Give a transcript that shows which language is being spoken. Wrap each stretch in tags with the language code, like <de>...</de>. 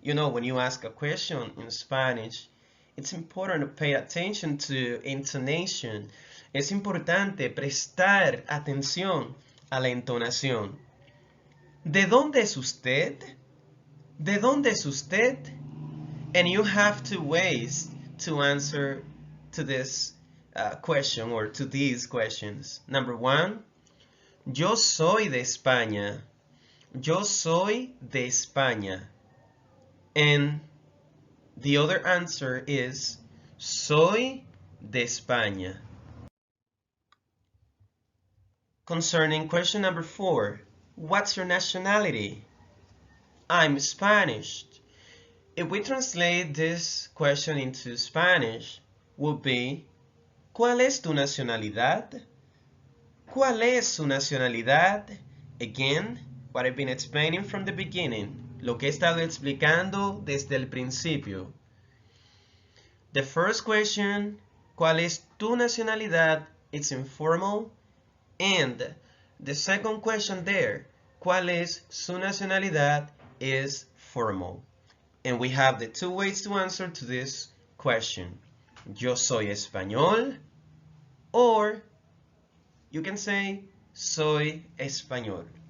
<en>You know, when you ask a question in Spanish, it's important to pay attention to intonation.</en> <es>Es importante prestar atención a la entonación. ¿De dónde es usted? ¿De dónde es usted?</es> <en>And you have two ways to answer to this question or to these questions. Number one,</en> <es>yo soy de España. Yo soy de España.</es> <en>And the other answer is</en> <es>soy de España.</es> <en>Concerning question number 4, what's your nationality? I'm Spanish. If we translate this question into Spanish, would be,</en> <es>¿cuál es tu nacionalidad? ¿Cuál es su nacionalidad?</es> <en>Again, what I've been explaining from the beginning,</en> <es>lo que he estado explicando desde el principio.</es> <en>The first question,</en> <es>¿cuál es tu nacionalidad?</es> <en>It's informal. And the second question there,</en> <es>¿cuál es su nacionalidad?</es> <en>Is formal. And we have the two ways to answer to this question.</en> <es>Yo soy español,</es> <en>or you can say</en> <es>soy español.</es>